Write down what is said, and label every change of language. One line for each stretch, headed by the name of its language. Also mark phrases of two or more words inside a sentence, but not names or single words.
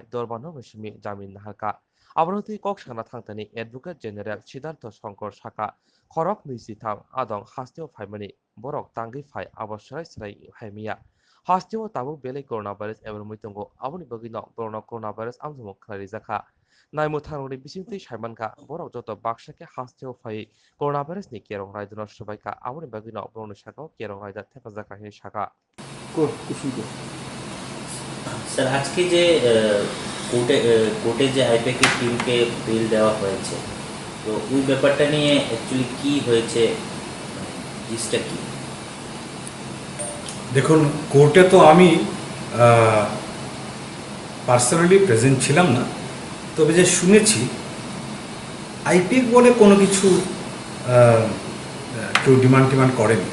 Kok Borok: dorbonogo simi jamin naharka abonoti kok sana thangtani
English: advocate general
Kok Borok: Siddhartha Shankar Saka khorok nisitham adong hasteo phaimani borok tangi phai abosrai srai haimia hasteo tabu bele coronavirus ever muitongo aboni bagino coronavirus amjamo khairijaka Naimu thangrokni bisingtwi saimanka borok joto baksake hasteo phai coronavirus ni kerong raidano sabaika aboni bagino borokni sakao kerong raida thepajak rahini saka
Bangla: স্যার আজকে যে কোর্টে যে আইপ্যাকের টিমকে বেল দেওয়া হয়েছে, তো ওই ব্যাপারটা নিয়ে অ্যাকচুয়ালি কি হয়েছে, জিনিসটা কি? দেখুন, কোর্টে তো আমি
English: personally present
Bangla: ছিলাম না, তবে যে শুনেছি আইপিএক বলে কোনো কিছু কেউ ডিমান্ড করেনি।